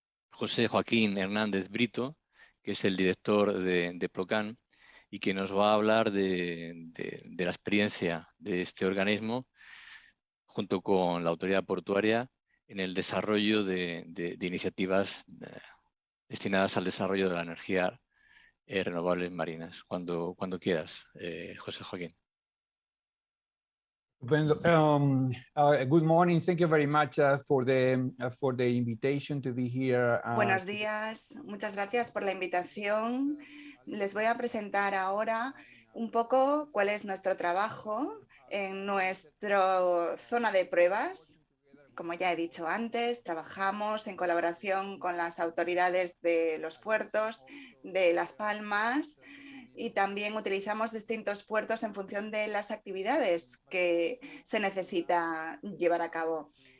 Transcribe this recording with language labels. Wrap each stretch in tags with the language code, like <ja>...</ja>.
<es>José Joaquín Hernández Brito, que es el director de Procan, y que nos va a hablar de la experiencia de este organismo junto con la autoridad portuaria en el desarrollo de iniciativas destinadas al desarrollo de la energía renovables marinas. Cuando quieras, José Joaquín.</es> <en>Good morning. Thank you very much for the invitation to be here.</en> <es>Buenos días, muchas gracias por la invitación. Les voy a presentar ahora un poco cuál es nuestro trabajo en nuestra zona de pruebas. Como ya he dicho antes, trabajamos en colaboración con las autoridades de los puertos de Las Palmas y también utilizamos distintos puertos en función de las actividades que se necesita llevar a cabo.</es>